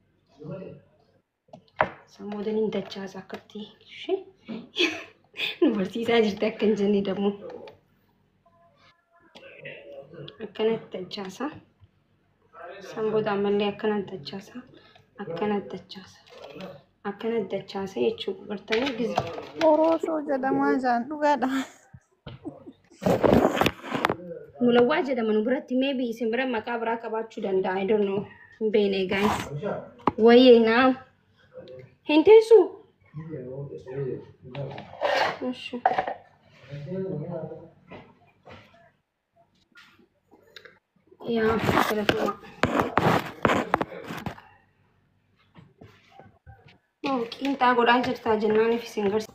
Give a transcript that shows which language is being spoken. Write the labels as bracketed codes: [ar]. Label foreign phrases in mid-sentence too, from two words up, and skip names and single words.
[om] Samboodaan hin dachaasa akkatti ishee nu barsiisaa jirti akka hin jenne dammoo akkanatti dachaasa. Sambooda ammallee akkanatti dachaasa. Akkanatti dachaasa. Akkanatti dachaasa jechuudha. Bartanii gizi. ኦሮሶ ጀደማ ጃን ዱጋዳ Mulawwaa jedhama nu biratti maybe isin bira maqaa biraa qabaachuu danda'a. [en] I don't know. [om] Hin beekne guys. Wayyee naa. Hin teessu. Ishi. yaa filatuma. Qiinxaa godhaa jirtaa jennaaniif isin garsiisa.